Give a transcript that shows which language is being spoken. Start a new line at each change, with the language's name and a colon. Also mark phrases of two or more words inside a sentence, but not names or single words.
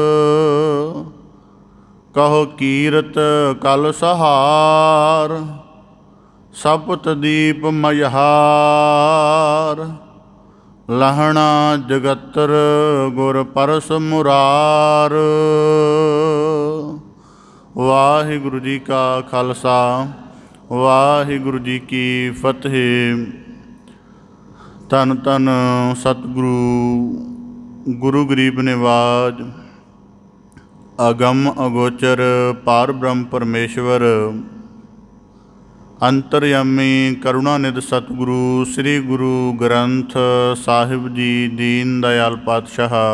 Punjabi: ਕਹੋ ਕੀਰਤ ਕਲ ਸਹਾਰ, ਸਪਤ ਦੀਪ ਮਯਹਾਰ। ਲਹਣਾ ਜਗਤਰ ਗੁਰ ਪਰਸ ਮੁਰਾਰ। ਵਾਹਿਗੁਰੂ ਜੀ ਕਾ ਖਾਲਸਾ, ਵਾਹਿਗੁਰੂ ਜੀ ਕੀ ਫਤੇਹ। ਧੰਨ ਧੰਨ ਸਤਿਗੁਰੂ ਗੁਰੂ ਗਰੀਬ ਨਿਵਾਜ ਅਗਮ ਅਗੋਚਰ ਪਾਰ ਬ੍ਰਹਮ ਪਰਮੇਸ਼ਵਰ ਅੰਤਰਯਾਮੀ ਕਰੁਣਾਨਿਧ ਸਤਿਗੁਰੂ ਸ੍ਰੀ ਗੁਰੂ ਗ੍ਰੰਥ ਸਾਹਿਬ ਜੀ ਦੀਨ ਦਇਆਲ ਪਾਤਸ਼ਾਹ,